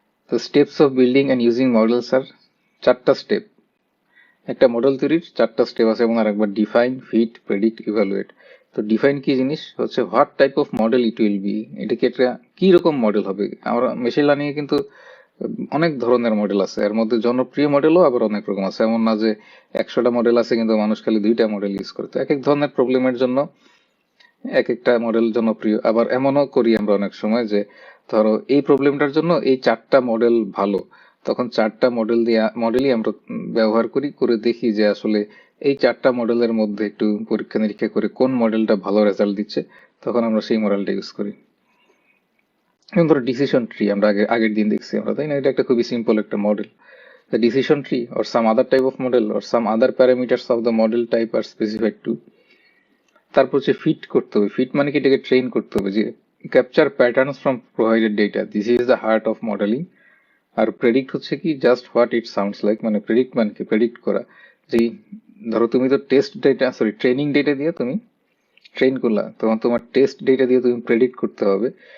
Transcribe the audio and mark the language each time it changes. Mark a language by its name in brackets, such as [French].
[English] The steps of building and using models are [Bangla] 4টা step. একটা model তৈরির 4টা স্টেপ আছে, এবং আরেকবার ডিফাইন, ফিট, প্রেডিক্ট, ইভালুয়েট। তো ডিফাইন কি জিনিস হচ্ছে [English] what type of model it will be, [Bangla] এটা কি একটা কি রকম মডেল হবে। আমরা মেশিন লার্নিং এ কিন্তু অনেক ধরনের মডেল আছে, এর মধ্যে জনপ্রিয় মডেলও আবার অনেক রকম আছে। এমন না যে 100টা মডেল আছে কিন্তু মানুষ খালি 2টা মডেল ইউজ করে। তো এক এক ধরনের প্রবলেমের জন্য এক একটা মডেল জনপ্রিয়। আবার এমনও করি আমরা অনেক সময় যে ধরো এই প্রবলেমটার জন্য এই 4টা মডেল ভালো, তখন 4টা মডেলই আমরা ব্যবহার করি, করে দেখি যে আসলে এই 4টা মডেলের মধ্যে একটু পরীক্ষা নিরীক্ষা করে কোন মডেলটা ভালো রেজাল্ট দিচ্ছে, তখন আমরা সেই মডেলটা ইউজ করি। যেমন ধরো ডিসিশন ট্রি আমরা আগের দিন দেখছি আমরা, তাই না? এটা একটা খুবই সিম্পল একটা model. [English] The decision tree or some other type of model or some other parameters of the model type are specified to। [Bangla] তারপর হচ্ছে ফিট করতে হবে। ফিট মানে কি, এটাকে ট্রেন করতে হবে যে [English] Capture patterns from provided data, this is the heart of modelling. [Bangla] আর predict হচ্ছে কি, [English] just what it sounds like, [Bangla] মানে প্রেডিক্ট মানে কি, প্রেডিক্ট করা। যে ধরো তুমি তো ট্রেনিং ডেটা দিয়ে তুমি ট্রেন করলা, তখন তোমার টেস্ট ডেটা দিয়ে তুমি প্রেডিক্ট করতে হবে।